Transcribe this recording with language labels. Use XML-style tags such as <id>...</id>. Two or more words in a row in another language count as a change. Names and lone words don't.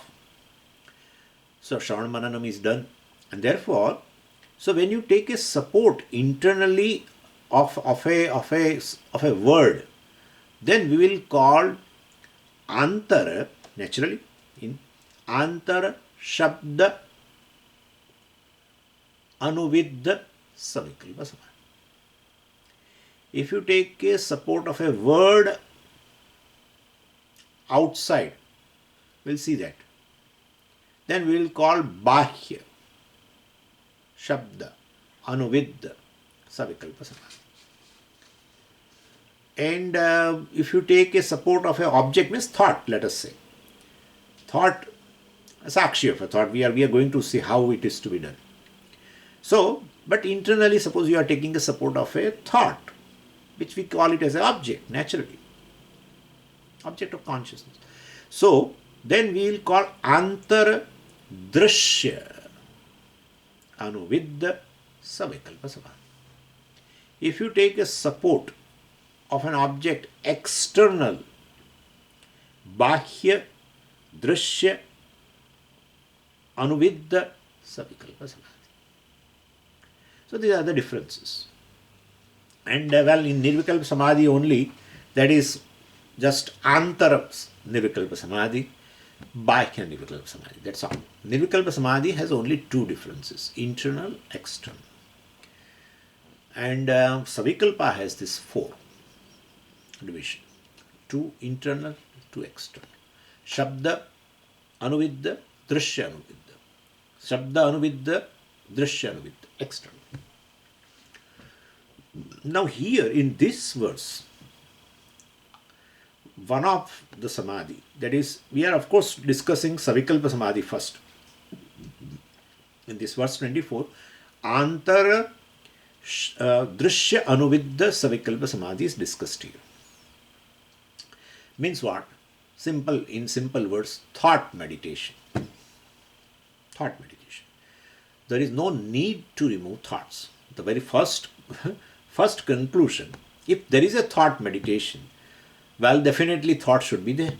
<en>So</en> <sa>श्रवण मननम्</sa> <en>is done. And therefore, so when you take a support internally of a word, then we will call antara, naturally, in</en> <sa>अन्तर शब्द अनुविद्ध सविकल्प समाधि.</sa> <en>If you take a support of a word outside, we'll see that. Then we will call</en> <sa>बाह्य शब्द अनुविद्ध सविकल्प समाधि.</sa> <en>And if you take a support of an object, means thought, let us say. Thought, sakshi of a thought, we are going to see how it is to be done. So, but internally, suppose you are taking a support of a thought, which we call it as an object, naturally. Object of consciousness. So, then we will call</en> <sa>अन्तर दृश्य अनुविद्ध सविकल्प समाधि.</sa> <en>If you take a support of an object external,</en> <sa>बाह्य दृश्य अनुविद्ध सविकल्प समाधि.</sa> <en>So these are the differences. And well, in</en> <sa>निर्विकल्प समाधि</sa> <en>only, that is just</en> <sa>अन्तर निर्विकल्प समाधि बाह्य निर्विकल्प समाधि.</sa> <en>That's all.</en> <sa>निर्विकल्प समाधि</sa> <en>has only two differences: internal, external. And savikalpa has this four division: two internal, two external.</en> <sa>शब्द अनुविद्ध दृश्य अनुविद्ध. शब्द अनुविद्ध दृश्य अनुविद्ध,</sa> <en>external. Now here in this verse, one of the samadhi, that is, we are of course discussing</en> <sa>सविकल्प समाधि</sa> <en>first. In this verse 24,</en> <sa>अन्तर दृश्य अनुविद्ध सविकल्प समाधि</sa> <en>is discussed here. Means what? Simple, in simple words, thought meditation. Thought meditation. There is no need to remove thoughts. The very first conclusion, if there is a thought meditation, well, definitely thought should be there.</en>